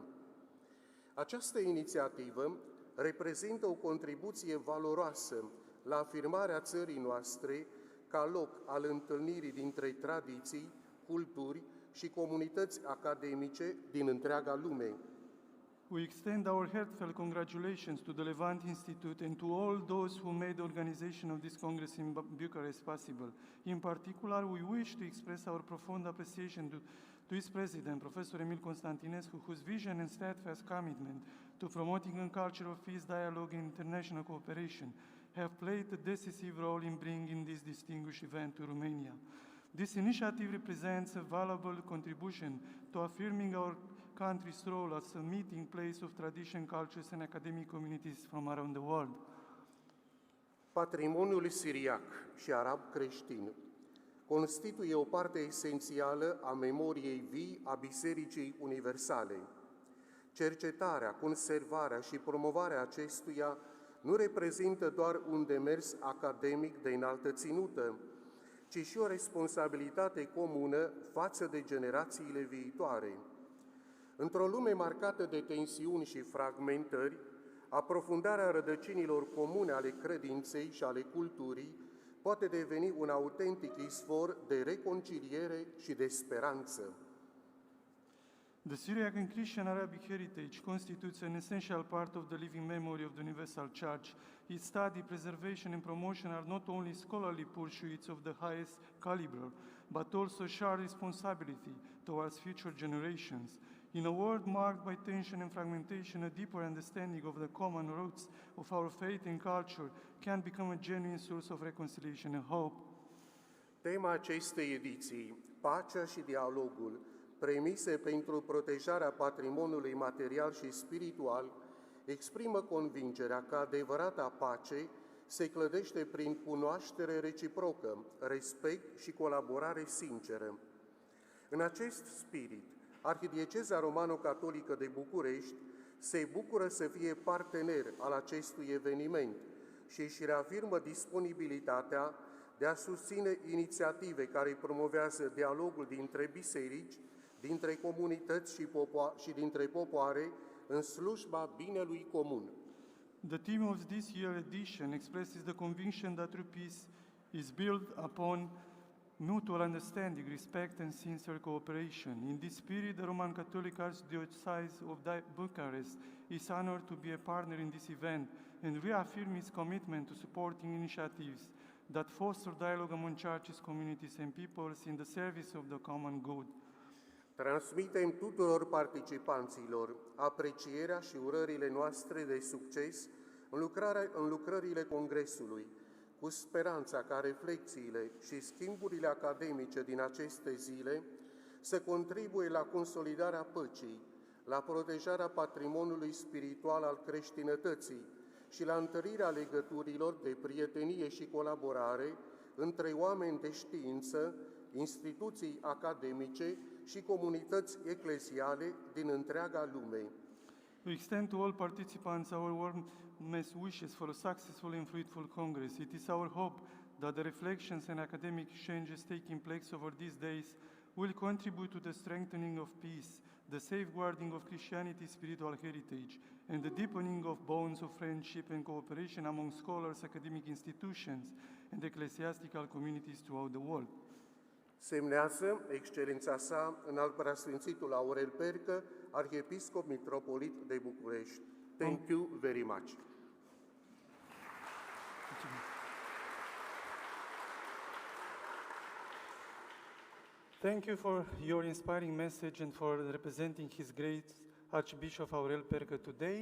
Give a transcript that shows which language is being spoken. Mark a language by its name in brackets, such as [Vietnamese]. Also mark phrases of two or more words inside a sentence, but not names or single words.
[Romanian] Această inițiativă reprezintă o contribuție valoroasă la afirmarea țării noastre ca loc al întâlnirii dintre tradiții, culturi și comunități academice din întreaga lume. [English] We extend our heartfelt congratulations to the Levant Institute and to all those who made the organization of this Congress in Bucharest possible. In particular, we wish to express our profound appreciation to its president, Professor Emil Constantinescu, whose vision and steadfast commitment to promoting a culture of peace, dialogue, and international cooperation have played a decisive role in bringing this distinguished event to Romania. This initiative represents a valuable contribution to affirming our country's role as a meeting place of tradition, cultures, and academic communities from around the world. [Romanian] Patrimoniul siriac și arab creștin constituie o parte esențială a memoriei vii a Bisericii Universale. Cercetarea, conservarea și promovarea acestuia nu reprezintă doar un demers academic de înaltă ținută, ci și o responsabilitate comună față de generațiile viitoare. Într-o lume marcată de tensiuni și fragmentări, aprofundarea rădăcinilor comune ale credinței și ale culturii poate deveni un autentic izvor de reconciliere și de speranță. [English] The Syriac and Christian Arabic heritage constitutes an essential part of the living memory of the Universal Church. Its study, preservation, and promotion are not only scholarly pursuits of the highest caliber, but also shared responsibility towards future generations. In a world marked by tension and fragmentation, a deeper understanding of the common roots of our faith and culture can become a genuine source of reconciliation and hope. [Romanian] Tema acestei ediții, pacea și dialogul, premise pentru protejarea patrimoniului material și spiritual, exprimă convingerea că adevărata pace se clădește prin cunoaștere reciprocă, respect și colaborare sinceră. În acest spirit, Arhidieceza Romano-Catolică de București se bucură să fie partener al acestui eveniment și își reafirmă disponibilitatea de a susține inițiative care promovează dialogul dintre biserici, dintre comunități și dintre popoare în slujba binelui comun. [English] The theme of this year's edition expresses the conviction that true peace is built upon mutual understanding, respect, and sincere cooperation. In this spirit, the Roman Catholic Archdiocese of Bucharest is honored to be a partner in this event and reaffirm its commitment to supporting initiatives that foster dialogue among churches, communities, and peoples in the service of the common good. [Romanian] Transmitem tuturor participanților aprecierea și urările noastre de succes în lucrările Congresului, cu speranța ca reflexiile și schimburile academice din aceste zile să contribuie la consolidarea păcii, la protejarea patrimoniului spiritual al creștinătății și la întărirea legăturilor de prietenie și colaborare între oameni de știință, instituții academice și comunități ecleziale din întreaga lume. [English] We extend to all participants our warmest wishes for a successful and fruitful Congress. It is our hope that the reflections and academic exchanges taking place over these days will contribute to the strengthening of peace, the safeguarding of Christianity's spiritual heritage, and the deepening of bonds of friendship and cooperation among scholars, academic institutions, and ecclesiastical communities throughout the world. [Romanian] Semnează Excelența sa Înalt Preasfințitul Aurel Percă, Arhiepiscop Mitropolit de București. [English] Thank you very much. Thank you for your inspiring message and for representing His Grace Archbishop Aurel Percă today.